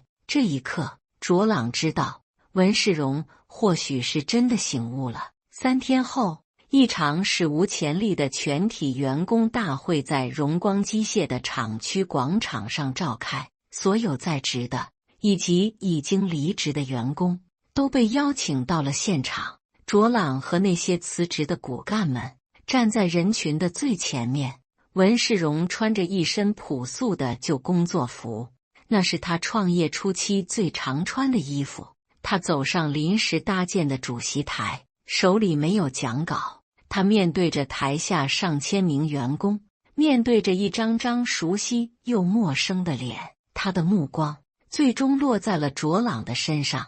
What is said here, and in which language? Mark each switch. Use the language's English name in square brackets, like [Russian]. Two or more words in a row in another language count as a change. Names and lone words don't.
[Chinese] 這一刻，卓朗知道文世榮或許是真的醒悟了。3天後，一場史無前例的全體員工大會在榮光機械的廠區廣場上召開，所有在職的以及已經離職的員工都被邀請到了現場。卓朗和那些辭職的骨幹們站在人群的最前面。文世榮穿着一身樸素的舊工作服，那是他創業初期最常穿的衣服。他走上臨時搭建的主席台， 手裡沒有講稿，他面對着台下上千名員工，面對着一張張熟悉又陌生的臉，他的目光最終落在了卓朗的身上。